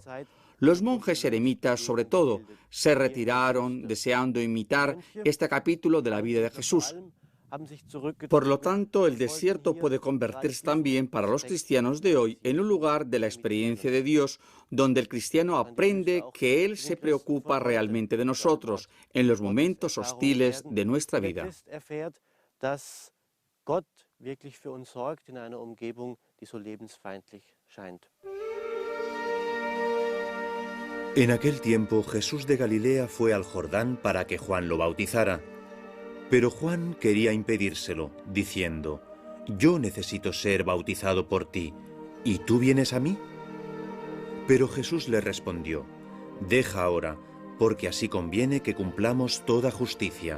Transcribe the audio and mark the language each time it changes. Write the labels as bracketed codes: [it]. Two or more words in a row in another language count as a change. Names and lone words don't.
[es] Los monjes eremitas, sobre todo, se retiraron deseando imitar este capítulo de la vida de Jesús. Por lo tanto, el desierto puede convertirse también para los cristianos de hoy en un lugar de la experiencia de Dios, donde el cristiano aprende que Él se preocupa realmente de nosotros en los momentos hostiles de nuestra vida. [de] Wirklich für uns sorgt in einer Umgebung, die so lebensfeindlich scheint. [es] En aquel tiempo Jesús de Galilea fue al Jordán para que Juan lo bautizara. Pero Juan quería impedírselo, diciendo: «Yo necesito ser bautizado por ti, ¿y tú vienes a mí?». Pero Jesús le respondió: «Deja ahora, porque así conviene que cumplamos toda justicia».